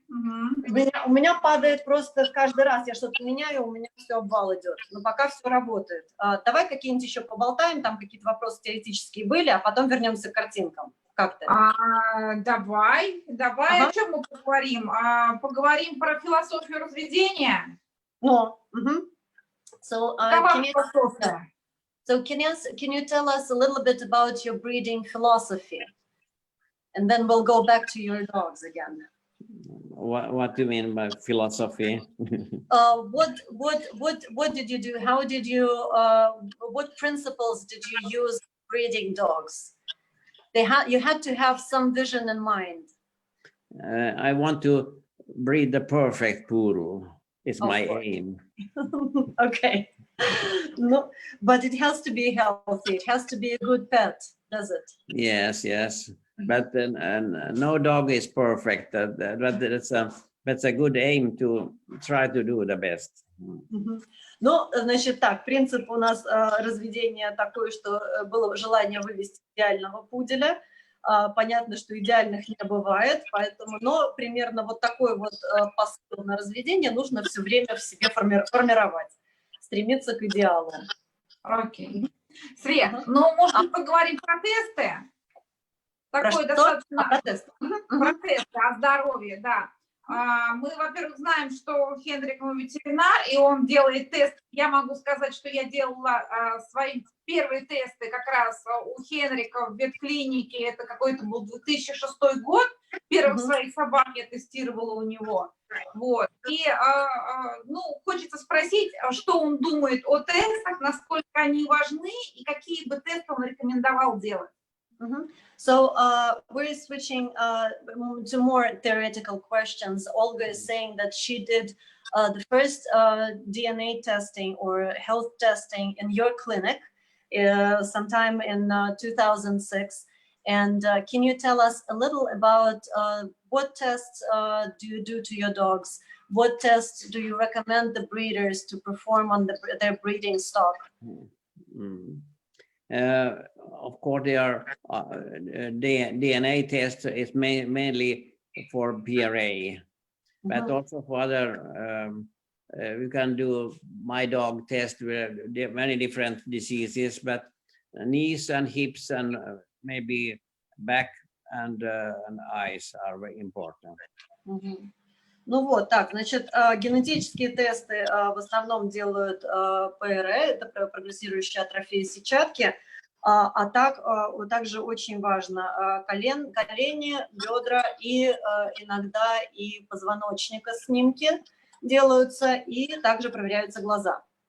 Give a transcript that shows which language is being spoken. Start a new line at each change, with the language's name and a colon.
Russian: У меня падает просто каждый раз, я что-то меняю, у меня все обвал идет, но пока все работает. Давай какие-нибудь еще поболтаем, там какие-то вопросы теоретические были, а потом вернемся к картинкам. Как ты? Давай, Ага. о чем мы поговорим? Поговорим про философию разведения.
English: No. Mhm. So,
Russian: Какова
English: can you,
Russian: философия?
English: can you tell us a little bit about your breeding philosophy? And then we'll go back to your dogs again. What do you mean by philosophy? What did you do? How did you, what principles did you use breeding dogs? You had to have some vision in mind. I want to breed the perfect poodle. It's Of my course. aim. Okay. No, but it has to be healthy. It has to be a good pet, does it? Yes, yes. But no dog is perfect. But that's a good aim to try to do the best.
Russian: Ну, значит, так, принцип у нас разведения такой, что было желание вывести идеального пуделя. Понятно, что идеальных не бывает, поэтому, но примерно вот такой вот посыл на разведение нужно все время в себе формировать, стремиться к идеалу. Окей. Свет, ну, может быть, поговорим про тесты? Такой достаточно... Про тесты. Про тесты о здоровье, да. Мы, во-первых, знаем, что Henric мой ветеринар, и он делает тест. Я могу сказать, что я делала свои первые тесты как раз у Henrica в ветклинике. Это какой-то был 2006 год. Первых своих собак я тестировала у него. Вот. И, ну, хочется спросить, что он думает о тестах, насколько они важны и какие бы тесты он рекомендовал делать.
English: So we're switching to more theoretical questions. Olga is saying that she did the first DNA testing or health testing in your clinic sometime in 2006. And can you tell us a little about what tests do you do to your dogs? What tests do you recommend the breeders to perform on their breeding stock? Of course, there are DNA tests is mainly for PRA, but also for other. We can do my dog test with many different diseases, but knees and hips and maybe back and eyes are very important.
Russian: Ну вот, так, значит, генетические тесты в основном делают ПРА, это прогрессирующая атрофия сетчатки, а также очень важно колени, бедра и иногда и позвоночника снимки делаются, и также проверяются глаза.